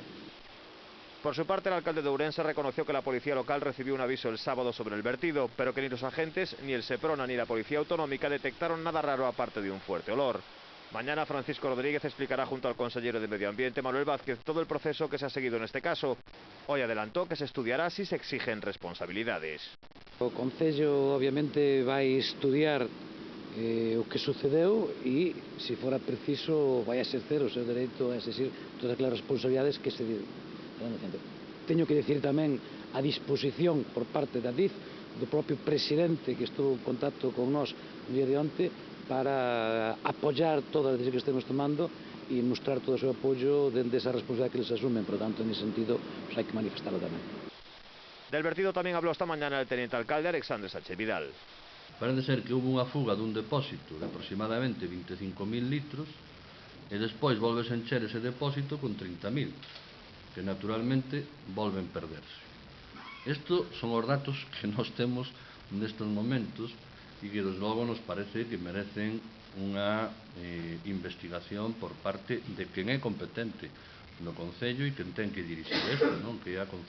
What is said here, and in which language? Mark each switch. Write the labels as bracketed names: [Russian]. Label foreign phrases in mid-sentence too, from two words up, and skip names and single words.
[Spanish] Por su parte, el alcalde de Ourense reconoció que la policía local recibió un aviso el sábado sobre el vertido, pero que ni los agentes, ni el Seprona, ni la policía autonómica detectaron nada raro aparte de un fuerte olor. Mañana Francisco Rodríguez explicará junto al consejero de Medio Ambiente, Manuel Vázquez, todo el proceso que se ha seguido en este caso. Hoy adelantó que se estudiará si se exigen responsabilidades. [Galician] O Concello obviamente vai estudiar o que sucedeu e, se fora preciso, vai exercer o seu dereito a exercir todas as responsabilidades que se dan. Teño que decir tamén a disposición por parte da DIF, do propio presidente que estuvo en contacto con nós no día de onte, para apoyar todas as decisiones que estemos tomando e mostrar todo o seu apoio dentro desa responsabilidade que eles asumen. [Spanish] Por lo tanto, en ese sentido, pues [Galician] hai que manifestarlo tamén. [Spanish] Del vertido también habló esta mañana el teniente alcalde Alexandre Sánchez Vidal. [Galician] Parece ser que hubo unha fuga dun depósito de aproximadamente 25.000 litros e despois volves a encher ese depósito con 30.000, que naturalmente volven perderse. Estos son os datos que nós temos nestes momentos e que, desde logo, nos parece que merecen unha investigación por parte de quen é competente no Concello e quen ten que dirixir isto, non?